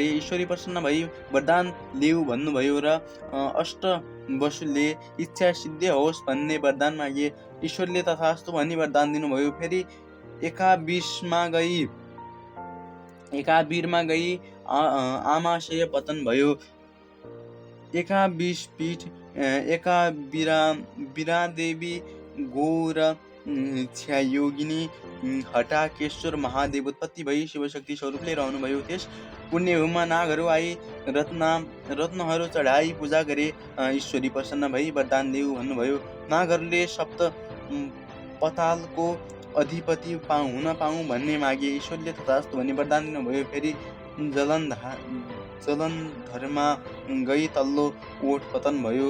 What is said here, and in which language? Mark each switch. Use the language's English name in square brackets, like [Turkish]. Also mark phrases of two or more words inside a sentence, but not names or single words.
[Nepali] ईश्वरी प्रसन्न भई वरदान लेऊ भन्नुभयो र अष्ट वसुले इच्छा सिद्धि होस् भन्ने वरदान मागे। ईश्वरले तथास्तु भनी वरदान दिनुभयो। फेरि एकाबीरमा गई आमाशय पतन भयो। एकाबीस पीठ एकाबीरा देवी गौर योगिनी हटाकेश्वर महादेव उत्पत्ति भई शिवशक्ति स्वरूपले रहनुभयो। त्यस पुण्यभूमिमा नागहरू आई रत्नहरू चढाई पूजा गरे। ईश्वरी प्रसन्न भई वरदान देऊ भन्नुभयो। नागहरूले सप्त पतालको अधिपति हुन पाऊँ भन्ने मागे। ईश्वरले तथास्तु भनी वरदान दिनुभयो। फेरि जलन्धरमा गई तल्लो ओठ पतन भयो।